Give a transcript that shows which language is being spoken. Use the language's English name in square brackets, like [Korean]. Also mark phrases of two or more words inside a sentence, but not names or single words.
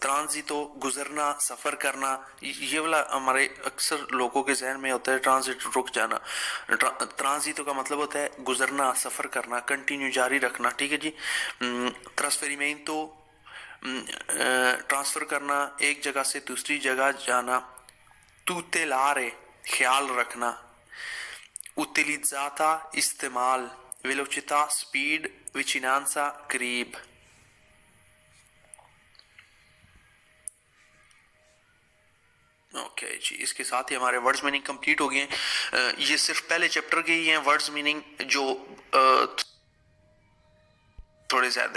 [Urdu] ٹرانزیتو گزرنا سفر کرنا. یہ والا ہمارے اکثر لوگوں کے ذہن میں ہوتا ہے ٹرانزیٹ رک جانا. ٹرانزیتو کا مطلب ہوتا ہے گزرنا سفر کرنا کنٹینیو جاری رکھنا. ٹھیک ہے جی. ٹرانسفریمنٹو ٹرانسفر کرنا ایک جگہ سے دوسری جگہ جانا. توتیلارے خیال رکھنا. utilizzata استعمال. [Italian] velocità speed. vicinanza قریب. [Urdu] اوکے جی, اس کے ساتھ ہی ہمارے [English] words meaning [Urdu] کمپلیٹ ہو گئے ہیں. یہ صرف پہلے چیپٹر کے ہی ہیں [English] words meaning [Urdu] جو تھوڑے زیادہ ہیں.